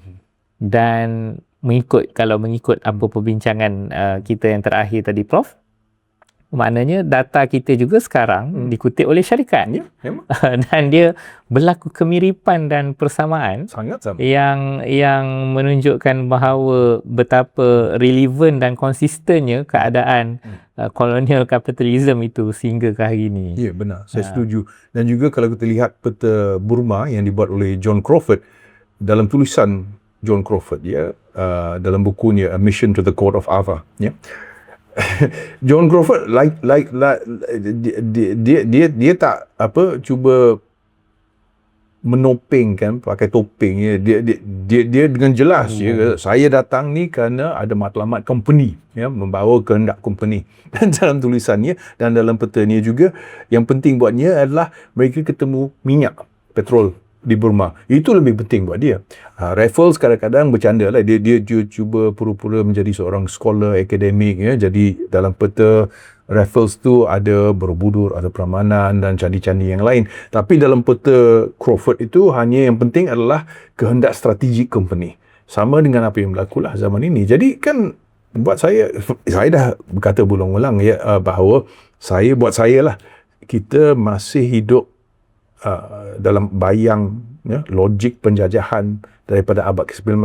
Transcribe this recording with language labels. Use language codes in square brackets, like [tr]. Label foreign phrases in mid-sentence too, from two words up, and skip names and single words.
[ms] Dan kalau mengikut apa perbincangan kita yang terakhir tadi, Prof, maknanya data kita juga sekarang dikutip oleh syarikat. Ya, memang. Dan dia berlaku kemiripan dan persamaan Sangat sama. yang menunjukkan bahawa betapa relevan dan konsistennya keadaan [en] colonial capitalism [ms] itu sehingga ke hari ini. Ya, benar. Saya setuju. Dan juga kalau kita lihat peta Burma yang dibuat oleh John Crawford, dalam tulisan John Crawford, dalam bukunya A Mission to the Court of Ava, ya. John Crawford dia tak cuba menopengkan pakai topeng, ya. Dia dengan jelas, ya, saya datang ni kerana ada matlamat company, ya, membawa kehendak company. Dan dalam tulisannya dan dalam petanya juga, yang penting buatnya adalah mereka ketemu minyak petrol di Burma. Itu lebih penting buat dia. Raffles kadang-kadang bercanda lah. Dia cuba pura-pura menjadi seorang scholar akademik, ya. Jadi dalam peta Raffles tu ada Borobudur, ada Prambanan dan candi-candi yang lain. Tapi dalam peta Crawford itu hanya yang penting adalah kehendak strategik company. Sama dengan apa yang berlaku lah zaman ini. Jadi kan buat saya dah berkata berulang-ulang, ya, bahawa buat saya lah, kita masih hidup dalam bayang, ya, logik penjajahan daripada abad ke-19.